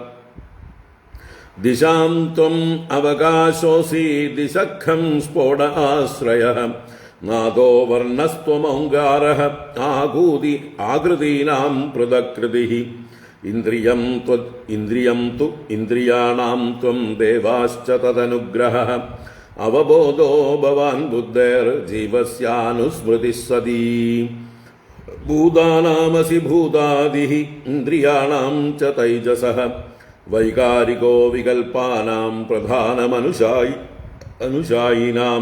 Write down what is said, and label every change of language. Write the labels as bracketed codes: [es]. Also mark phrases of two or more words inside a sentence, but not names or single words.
[sa] दिशां त्वम् अवकाशोऽसि दिशखं स्फोट आश्रयः. नादो वर्णस्त्वमौङ्गारः आकृतीनां पृथक्कृतिः. इन्द्रियं तु इन्द्रियाणां त्वं देवाश्च तदनुग्रहः. അവബോധോ ഭവാൻ ബുദ്ധേർജീവസ്യാനുസ്മൃതിഃ സദീ. ഭൂതാനാമസി ഭൂതാദിഃ ഇന്ദ്രിയാണാം ച തൈജസഃ. വൈകാരികോ വികൽപ്പാനാം പ്രധാനമനുശായിനാം.